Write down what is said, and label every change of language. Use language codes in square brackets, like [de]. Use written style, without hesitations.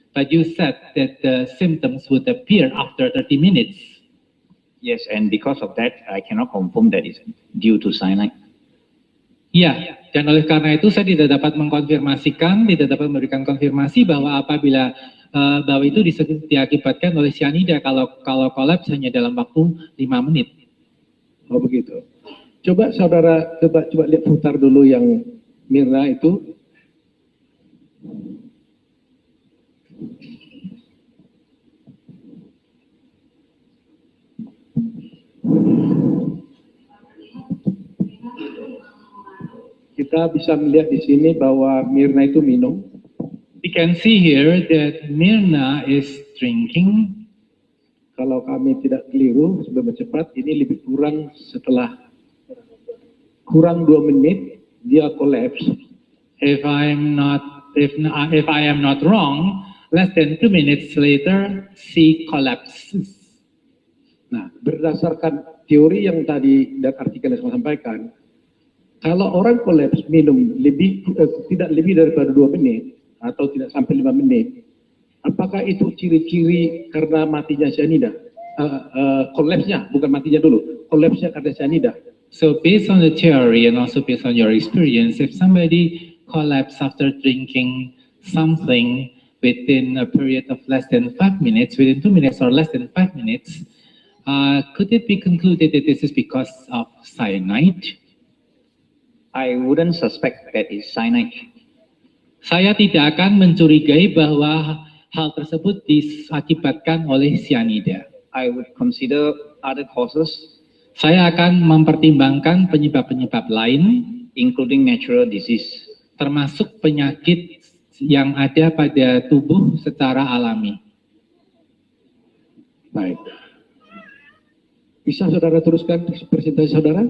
[en] But you said that the symptoms would appear after 30 minutes. Yes, and because of that, I cannot confirm that it's due to cyanide. [id] Ya, dan oleh karena itu saya tidak dapat mengkonfirmasikan, tidak dapat memberikan konfirmasi bahwa apabila bahwa itu diakibatkan oleh cyanida kalau kolaps hanya dalam waktu 5 menit. Oh begitu. Coba saudara coba lihat putar dulu yang Mirna itu. Kita bisa melihat di sini bahwa Mirna itu minum. [en] We can see here that Mirna is drinking. [id] Kalau kami tidak keliru, seberapa cepat ini lebih kurang setelah kurang 2 menit dia collapse. [en] If I am not wrong, less than 2 minutes later, she collapses. [id] Nah, berdasarkan teori yang tadi dan artikel yang saya sampaikan, kalau orang collapse minum tidak lebih daripada 2 menit atau tidak sampai 5 menit, apakah itu ciri-ciri karena matinya cyanida? Collapse-nya, bukan matinya dulu, collapse-nya karena cyanida. [en] So based on the theory and also based on your experience, if somebody collapses after drinking something within a period of less than 5 minutes, within 2 minutes or less than 5 minutes, could it be concluded that this is because of cyanide? I wouldn't suspect that it's cyanide. [id] Saya tidak akan mencurigai bahwa hal tersebut diakibatkan oleh cyanida. [en] I would consider other causes. [id] Saya akan mempertimbangkan penyebab-penyebab lain, [en] including natural disease, [id] termasuk penyakit yang ada pada tubuh secara alami. Baik. Bisa saudara teruskan presentasi saudara?